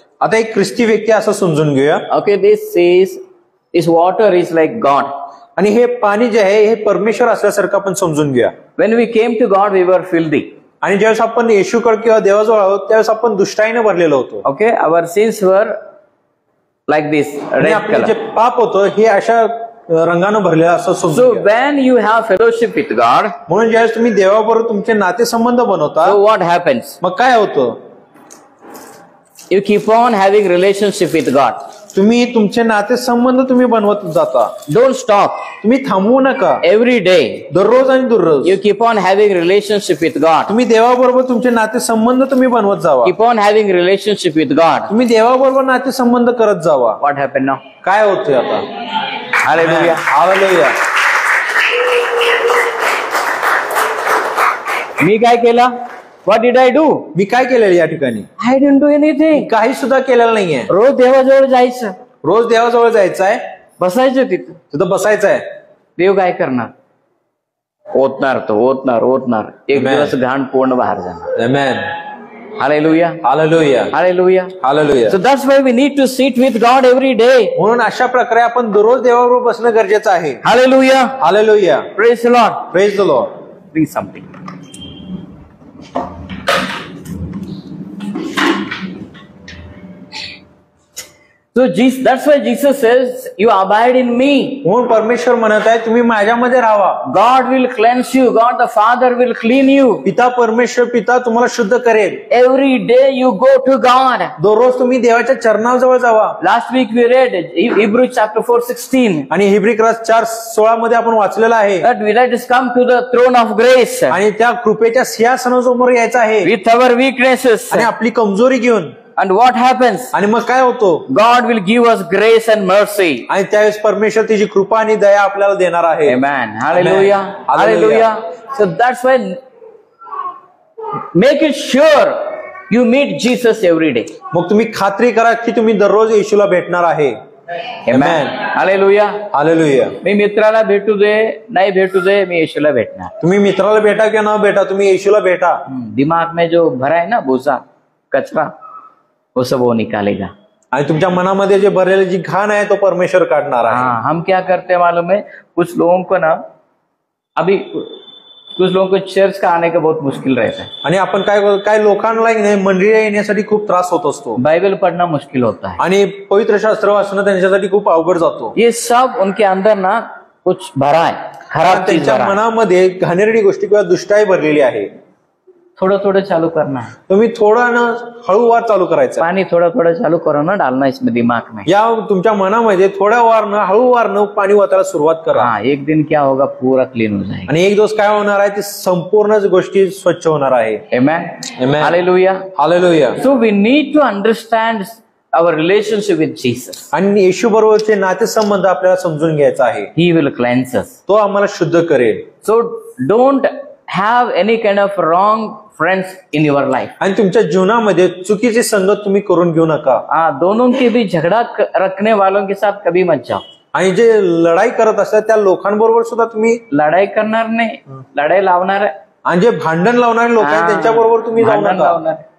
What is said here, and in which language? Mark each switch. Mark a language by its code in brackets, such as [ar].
[mr] आता एक ख्रिस्ती व्यक्ती असं समजून घेऊया. [en] Okay, this water is like God. [mr] आणि हे पाणी जे आहे हे परमेश्वर असल्यासारखं आपण समजून घेऊया. [en] When we came to God, we were filthy. [mr] आणि ज्यावेळेस आपण येशूकडे किंवा देवाजवळ आहोत त्यावेळेस आपण दुष्टाईने भरलेलो होतो. [en] Okay, our sins were like this, [mr] आणि [en] red [mr] आपले [en] color. [mr] जे पाप होतं हे अशा रंगानं भरलेलं असं [en] So [mr] समजून घ्या. [en] when you have fellowship with God, [mr] म्हणून ज्यावेळेस तुम्ही देवाबरोबर तुमचे नातेसंबंध बनवता, [en] so what happens? [mr] मग काय होतं, [en] You keep on having relationship with God. [mr] तुम्ही तुमचे नातेसंबंध तुम्ही बनवत जाता. [en] Don't stop. [mr] तुम्ही थांबवू नका. [en] Every day [mr] दररोज आणि दररोज [en] you keep on having relationship with God. [mr] तुम्ही देवाबरोबर तुमचे नातेसंबंध तुम्ही बनवत जावा. [en] Keep on having relationship with God. [mr] तुम्ही देवाबरोबर नातेसंबंध करत जावा. [en] What happened now? [mr] काय होतंय आता. [en] Hallelujah. [mr] हालेलुया. मी काय केलं? [en] What did I do? [mr] मी काय केलेलं या ठिकाणी? [en] I didn't do anything. [mr] काही सुद्धा केलेलं नाहीये. रोज देवाजवळ जायचं, रोज देवाजवळ जायचं आहे, बसायचं तिथं. तिथं बसायचं आहे. देव काय करणार? ओतणार तो, ओतणार. एक [en] Amen. [mr] दिवस घाण पूर्ण बाहेर जाणार. आमेन. [en] Hallelujah. [mr] Hallelujah. [en] Hallelujah. [mr] Hallelujah. [en] So that's why we need to sit with God every day. [mr] म्हणून अशा प्रकारे आपण दररोज देवाबरोबर बसणं गरजेचं आहे. [en] Hallelujah. [mr] Hallelujah. [en] Praise the Lord. Praise the Lord. Bring something. So that's why Jesus says, you abide in me. [mr] म्हणून परमेश्वर म्हणत आहे तुम्ही माझ्यामध्ये राहावा. [en] God will cleanse you. God the Father will clean you. [mr] पिता परमेश्वर पिता तुम्हाला शुद्ध करेल. [en] Every day you go to God. [mr] दररोज तुम्ही देवाच्या चरणाजवळ जावा. [en] Last week we read Hebrews chapter 4:16. [mr] आणि हिब्री 4:16 मध्ये आपण वाचलेलं आहे. [en] That we let us come to the throne of grace. [mr] आणि त्या कृपेच्या सिंहासनासमोर यायचं आहे. [en] With our weaknesses. [mr] आणि आपली कमजोरी घेऊन. [en] And what happens? [mr] आणि मग काय होतो? [en] God will give us grace and mercy. [mr] आणि त्यावेळेस परमेश्वर तिची कृपा आणि दया आपल्याला देणार आहे. [en] Amen. Hallelujah. Hallelujah. So that's why make it sure you meet Jesus every day. [mr] मग तुम्ही खात्री करा की तुम्ही दररोज येशूला भेटणार आहे. [en] Amen. Hallelujah. [mr] हालेलुया. मी मित्राला भेटू दे नाही भेटू दे मी येशूला भेटणार. तुम्ही मित्राला भेटा किंवा न भेटा तुम्ही येशूला भेटा. [hi] दिमाग में जो भरा है ना बोझा कचरा वो सब वो निकालेगा. [mr] आणि तुमच्या मनामध्ये जे भरलेली जी घाण आहे तो परमेश्वर काढणार आहे. [hi] हाँ, हम क्या करते हैं मालूम है, कुछ लोगों को ना अभी कुछ लोगों को चर्च का आने का बहुत मुश्किल रहता है. [mr] आणि आपण काय लोकांना मंदिर येण्यासाठी खूप त्रास होत असतो. [hi] बाइबल पढ़ना मुश्किल होता है. [mr] आणि पवित्र शास्त्र वाचणं त्यांच्यासाठी खूप अवघड जातो. [hi] ये सब उनके अंदर ना कुछ भरा है, खराब चीज [mr] त्यांच्या [hi] भरा है. [mr] मनामध्ये घाणेरडी गोष्टी किंवा दुष्टाई भरलेली आहे. [hi] थोड़ा थोड़ा चालू करना है. [mr] तुम्ही थोडा ना हळूवार चालू करायचं. [hi] पानी थोड़ा थोड़ा चालू करो ना डालना इसमें दिमाग में. [mr] या तुमच्या मनामध्ये थोड्या वारनं हळूवारनं पाणी वाचायला सुरुवात करा. [hi] हाँ, एक दिन क्या होगा पूरा क्लीन हो जाएगा. [mr] आणि एक दिवस काय होणार आहे, ती संपूर्ण गोष्टी स्वच्छ होणार आहे. [en] Amen. Amen. Hallelujah. [mr] Hallelujah. [en] So we need to understand our relationship with Jesus. [mr] आणि येशू बरोबरचे नातेसंबंध आपल्याला समजून घ्यायचा आहे. [en] He will cleanse us. [mr] तो आम्हाला शुद्ध करेल. [en] So don't have any kind of wrong friends in your life. [mr] आणि तुमच्या जीवनामध्ये चुकीची संगत तुम्ही करून घेऊ नका. [hi] हाँ, दोनों के भी झगड़ा रखने वालों के साथ कभी मत जाओ. [mr] आणि जे लढाई करत असतात त्या लोकांबरोबर सुद्धा तुम्ही लढाई करणार नाही, लढाई लावणार. आणि जे भांडण लावणारे लोक आहेत त्यांच्याबरोबर तुम्ही जाऊ नका.